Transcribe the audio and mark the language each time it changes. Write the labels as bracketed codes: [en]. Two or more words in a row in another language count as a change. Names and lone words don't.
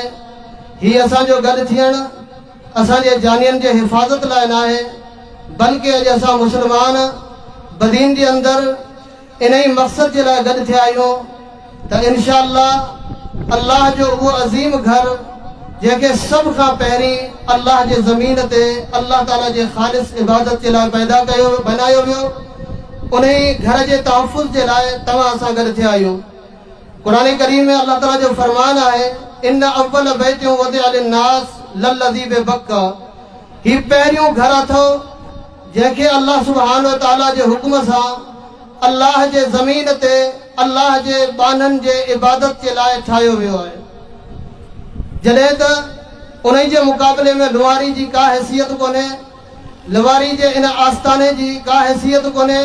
[sd] हीअ असांजो गॾु थियणु असांजे जानियुनि जे हिफ़ाज़त लाइ न आहे, बल्कि अॼु असां मुस्लमान बदीन जे अंदरि इन ई मक़सद जे लाइ गॾु थिया आहियूं त इंशाअल्लाह अल्लाह जो उहो अज़ीम घर जंहिंखे सभ खां पहिरीं अल्लाह जे ज़मीन ते अल्लाह ताला जे ख़ालिस इबादत जे लाइ पैदा कयो, बनायो वियो, उन ई घर जे तहफ़ुज़ जे लाइ तव्हां असां गॾु थिया आहियूं। क़ुरान करीम में अल्लाह ताला जो फरमान आहे, [ar] إن أول بيت وضع للناس للذي ببكة. [sd] ही पहिरियों घर अथव जंहिंखे अल्लाह सुब्हानो ताला जे हुक्म सां अल्लाह जे ज़मीन ते अल्लाह जे बाननि जे इबादत जे लाइ ठाहियो वियो आहे। जॾहिं त उन जे मुक़ाबले में लुवारी जी का हैसियत कोन्हे, लुवारी जे इन आस्थाने जी का हैसियत कोन्हे।